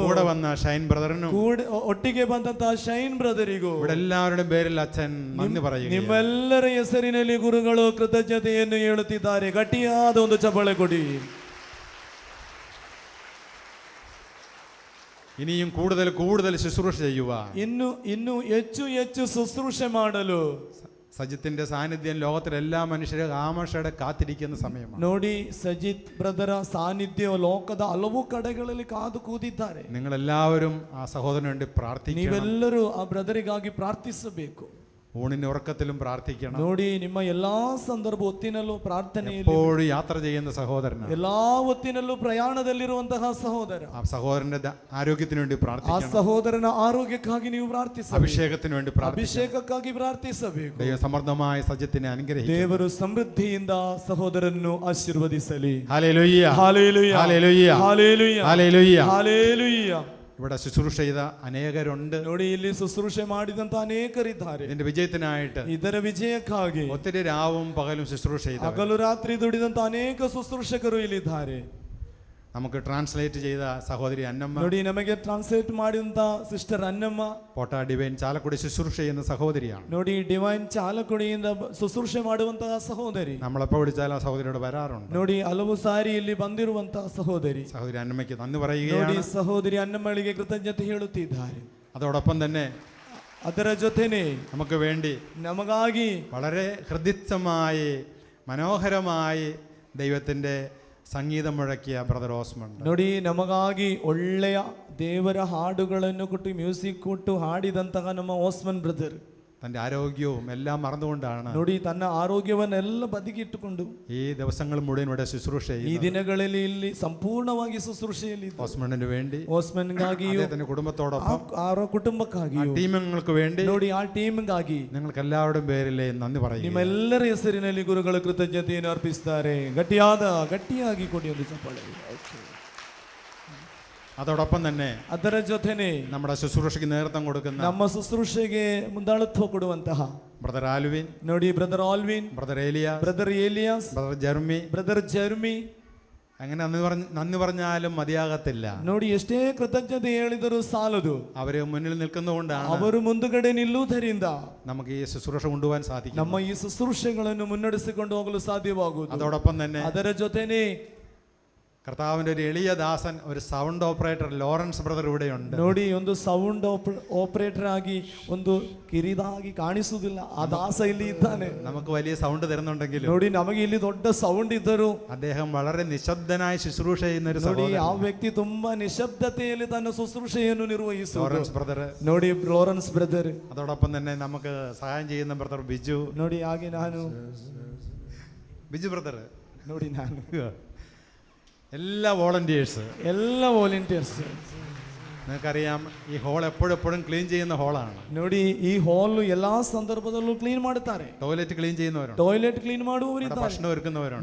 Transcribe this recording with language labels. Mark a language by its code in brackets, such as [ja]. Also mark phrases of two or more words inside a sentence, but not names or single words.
[ml] കൂടെ വന്ന ഷൈൻ ബ്രദറിനും [kn] ಒಟ್ಟಿಗೆ ಬಂದಂತಹ ಶೈನ್ ಬ್ರದರಿಗೂ [ml] ഇവിടെ എല്ലാവരുടെയും പേരിൽ അച്ഛൻ നന്ദി പറയുന്നു. [kn] ನಿಮ್ಮೆಲ್ಲರ ಹೆಸರಿನಲ್ಲಿ ಗುರುಗಳು ಕೃತಜ್ಞತೆಯನ್ನು ಹೇಳುತ್ತಿದ್ದಾರೆ. ಗಟ್ಟಿಯಾದ ಒಂದು ಚಪ್ಪಾಳೆ ಕೊಡಿ. [ml] ഇനിയും കൂടുതൽ ശുശ്രൂഷ ചെയ്യുക, [kn] ಇನ್ನು ಹೆಚ್ಚು ಶುಶ್ರೂಷೆ ಮಾಡಲು [ml] സജിത്തിന്റെ സാന്നിധ്യം ലോകത്തിലെ എല്ലാ മനുഷ്യരും ആമോഷയുടെ കാത്തിരിക്കുന്ന സമയമാണ്. [kn] ನೋಡಿ ಸಜಿತ್ ಬ್ರದರ ಸಾನ್ನಿಧ್ಯ ಲೋಕದ ಹಲವು ಕಡೆಗಳಲ್ಲಿ ಕಾದು ಕೂತಿದ್ದಾರೆ. [ml] നിങ്ങളെല്ലാവരും ആ സഹോദരന് വേണ്ടി പ്രാർത്ഥിക്കണം. [kn] ನೀವೆಲ್ಲರೂ ಆ ಬ್ರದರಿಗಾಗಿ ಪ್ರಾರ್ಥಿಸಬೇಕು. [ml] ഊണിന് ഉറക്കത്തിലും പ്രാർത്ഥിക്കണം. [kn] ನೋಡಿ ನಿಮ್ಮ ಎಲ್ಲಾ ಸಂದರ್ಭ ಹೊತ್ತಿನಲ್ಲೂ ಪ್ರಾರ್ಥನೆಯಲ್ಲಿ, [ml] എപ്പോഴും യാത്ര ചെയ്യുന്ന സഹോദരനാണ്, [kn] ಎಲ್ಲಾ ಹೊತ್ತಿನಲ್ಲೂ ಪ್ರಯಾಣದಲ್ಲಿರುವಂತಹ ಸಹೋದರ, [ml] ആ സഹോദരന്റെ ആരോഗ്യത്തിന് വേണ്ടി [kn] ಆ [ml] പ്രാർത്ഥിക്കണം. [kn] ಸಹೋದರನ ಆರೋಗ್ಯಕ್ಕಾಗಿ ನೀವು ಪ್ರಾರ್ಥಿಸಬೇಕು. [ml] അഭിഷേകത്തിന് വേണ്ടി പ്രാർത്ഥിക്കണം. [kn] ಅಭಿಷೇಕಕ್ಕಾಗಿ ಪ್ರಾರ್ಥಿಸಬೇಕು. [ml] ദൈവം സമൃദ്ധമായ സജ്ജത്തിനെ അനുഗ്രഹിക്കും. [kn] ದೇವರು ಸಮೃದ್ಧಿಯಿಂದ ಸಹೋದರನ್ನು ಆಶೀರ್ವದಿಸಲಿ. [ml] ഹല്ലേലൂയ, ഹല്ലേലൂയ, ഹല്ലേലൂയ, ഹല്ലേലൂയ, ഹല്ലേലൂയ. ഹല്ലേലൂയ. ഇവിടെ ശുശ്രൂഷ ചെയ്ത അനേകരുണ്ട്. [kn] ನೋಡಿ ಇಲ್ಲಿ ಶುಶ್ರೂಷೆ ಮಾಡಿದಂತ ಅನೇಕರಿದ್ದಾರೆ. [ml] ഇതിന്റെ വിജയത്തിനായിട്ട് [kn] ಇದರ ವಿಜಯಕ್ಕಾಗಿ [ml] ഒത്തിരി രാവും പകലും ശുശ്രൂഷ ചെയ്ത, [kn] ಹಗಲು ರಾತ್ರಿ ದುಡಿದಂತ ಅನೇಕ ಶುಶ್ರೂಷಕರು ಇಲ್ಲಿದ್ದಾರೆ. [ml] നമുക്ക് ട്രാൻസ്ലേറ്റ് ചെയ്ത സഹോദരി അന്നമ്മ, [kn] ನೋಡಿ ನಮಗೆ ಟ್ರಾನ್ಸ್ಲೇಟ್ ಮಾಡಿದಂತ ಸಿಸ್ಟರ್ ಅನ್ನಮ್ಮ, [ml] പോട്ട ഡിവൈൻ ചാലക്കുടി ശുശ്രൂഷ ചെയ്യുന്ന സഹോദരിയാണ്. [kn] ನೋಡಿ ಡಿವೈನ್ ಚಾಲಕುಡಿಯಿಂದ ಶುಶ್ರೂಷೆ ಮಾಡುವಂತಹ ಸಹೋದರಿ. [ml] നമ്മളെപ്പോൾ വിളിച്ചാൽ ആ സഹോദരിയോട് വരാറുണ്ട്. [kn] ನೋಡಿ ಹಲವು ಸಾರಿ ಇಲ್ಲಿ ಬಂದಿರುವಂತಹ ಸಹೋದರಿ. [ml] സഹോദരി അന്നമ്മയ്ക്ക് നന്ദി [kn] ನೋಡಿ [ml] പറയുകയാണ്. [kn] ಸಹೋದರಿ ಅನ್ನಮ್ಮಳಿಗೆ ಕೃತಜ್ಞತೆ ಹೇಳುತ್ತಿದ್ದಾರೆ. [ml] അതോടൊപ്പം തന്നെ [kn] ಅದರ ಜೊತೆನೆ [ml] നമുക്ക് വേണ്ടി [kn] ನಮಗಾಗಿ [ml] വളരെ ഹൃദിസ്ഥമായി മനോഹരമായി ദൈവത്തിൻ്റെ സംഗീതം മുഴക്കിയ ബ്രദർ ഓസ്മൺ. [kn] ನೋಡಿ ನಮಗಾಗಿ ಒಳ್ಳೆಯ ದೇವರ ಹಾಡುಗಳನ್ನು ಕೊಟ್ಟು ಮ್ಯೂಸಿಕ್ ಕೊಟ್ಟು ಹಾಡಿದಂತಹ ನಮ್ಮ ಓಸ್ಮನ್ ಬ್ರದರ್. [ml] തൻ്റെ ആരോഗ്യവും എല്ലാം മറന്നുകൊണ്ടാണ് [kn] ನೋಡಿ ತನ್ನ ಆರೋಗ್ಯವನ್ನೆಲ್ಲ ಬದಿಗಿಟ್ಟುಕೊಂಡು [ml] ഈ ദിവസങ്ങൾ മുഴുവൻ ഇവിടെ ശുശ്രൂഷ [kn] ಈ [ml] ചെയ്യുന്നത്. [kn] ದಿನಗಳಲ್ಲಿ ಇಲ್ಲಿ ಸಂಪೂರ್ಣವಾಗಿ ಶುಶ್ರೂಷೆಯಲ್ಲಿ [ml] ഓസ്മണ്ടിന് വേണ്ടി, [kn] ಓಸ್ಮನ್ಗಾಗಿಯೂ [ml] അദ്ദേഹത്തിന്റെ കുടുംബത്തോടൊപ്പം, [kn] ಅವರ ಕುಟುಂಬಕ್ಕಾಗಿಯೂ [ml] ടീമുകൾക്ക് വേണ്ടി [kn] ನೋಡಿ ಆ ಟೀಮ್ಗಾಗಿ [ml] നിങ്ങൾക്ക് എല്ലാവരുടെയും പേരിൽ നന്ദി പറയുന്നു. [kn] ನಿಮ್ಮೆಲ್ಲರ ಹೆಸರಿನಲ್ಲಿ ಗುರುಗಳು ಕೃತಜ್ಞತೆಯನ್ನು ಅರ್ಪಿಸುತ್ತಾರೆ. ಗಟ್ಟಿಯಾಗಿ ಕೊಡಿ ಒಂದು ಚಪ್ಪಾಳೆ. [ml] അതോടൊപ്പം തന്നെ [kn] ಅದರ ಜೊತೆನೆ [ml] നമ്മുടെ ശുശ്രൂഷയ്ക്ക് നേതൃത്വം കൊടുക്കുന്ന [kn] ನಮ್ಮ ಶುಶ್ರೂಷೆಗೆ ಮುಂದಾಳತ್ವ ಕೊಡುವಂತಹ [ml] ബ്രദർ ആൽവിൻ, [kn] ನೋಡಿ ಬ್ರದರ್ ಆಲ್ವಿನ್, [ml] ബ്രദർ ഏലിയാസ്, [kn] ಬ್ರದರ್ ಏಲಿಯಾಸ್, [ml] ബ്രദർ ജെർമി, [kn] ಬ್ರದರ್ ಜರ್ಮಿ, [ml] അങ്ങനെ നന്ദി പറഞ്ഞാലും മതിയാകത്തില്ല. [kn] ನೋಡಿ ಎಷ್ಟೇ ಕೃತಜ್ಞತೆ ಹೇಳಿದರೂ ಸಾಲದು. [ml] അവര് മുന്നിൽ നിൽക്കുന്നതുകൊണ്ടാണ് [kn] ಅವರು ಮುಂದುಗಡೆ ನಿಲ್ಲುವುದರಿಂದ [ml] നമുക്ക് ഈ ശുശ്രൂഷ കൊണ്ടുപോകാൻ സാധിക്കും. [kn] ನಮ್ಮ ಈ ಶುಶ್ರೂಷೆಗಳನ್ನು ಮುನ್ನಡೆಸಿಕೊಂಡು ಹೋಗಲು ಸಾಧ್ಯವಾಗುವುದು. [ml] അതോടൊപ്പം തന്നെ [kn] ಅದರ ಜೊತೆನೆ [ml] കർത്താവിന്റെ ഒരു എളിയ ദാസൻ, ഒരു [en] sound operator [ml] ലോറൻസ് ബ്രദർ ഇവിടെയുണ്ട്. [kn] ನೋಡಿ ಒಂದು [en] sound operator [kn] ಆಗಿ ಒಂದು ಕಿರಿದಾಗಿ ಕಾಣಿಸುವುದಿಲ್ಲ ಆ ದಾಸ ಇಲ್ಲಿ ಇದ್ದಾನೆ. [ml] നമുക്ക് വലിയ സൗണ്ട് തരുന്നുണ്ടെങ്കിലും [kn] ನೋಡಿ ನಮಗೆ ಇಲ್ಲಿ ದೊಡ್ಡ ಸೌಂಡ್ ಇದ್ದರು [ml] അദ്ദേഹം വളരെ നിശബ്ദനായി ശുശ്രൂഷ ചെയ്യുന്ന ഒരു [kn] ನೋಡಿ [ml] സഹോദരൻ. [kn] ಆ ವ್ಯಕ್ತಿ ತುಂಬಾ ನಿಶಬ್ದತೆಯಲ್ಲಿ ತನ್ನ ಶುಶ್ರೂಷೆಯನ್ನು ನಿರ್ವಹಿಸುವುದು. [ml] ലോറൻസ് ബ്രദർ. [kn] ನೋಡಿ ലോറൻಸ್ ಬ್ರದರ್. [ml] അതോടൊപ്പം തന്നെ നമുക്ക് സഹായം ചെയ്യുന്ന ബ്രദർ ബിജു. [kn] ನೋಡಿ ಹಾಗೆ ನಾನು [ml] ബിജു ബ്രദർ. [kn] ನೋಡಿ ನಾನು [ml] എല്ലാ വോളണ്ടിയേഴ്സ്, [kn] ಎಲ್ಲ ವಾಲಂಟಿಯರ್ಸ್. [ml] നിങ്ങൾക്കറിയാം ഈ ഹോൾ എപ്പോഴും ക്ലീൻ ചെയ്യുന്ന ഹോളാണ്. [kn] ನೋಡಿ ಈ ಹಾಲ್ ಎಲ್ಲಾ ಸಂದರ್ಭದಲ್ಲೂ ಕ್ಲೀನ್ ಮಾಡುತ್ತಾರೆ. [en] toilet clean [ml] ചെയ്യുന്നവരുണ്ട്, [en] toilet clean [kn] ಮಾಡುವವರಿದ್ದಾರೆ, [ml] ഭക്ഷണം ഒരുക്കുന്നവരുണ്ട്.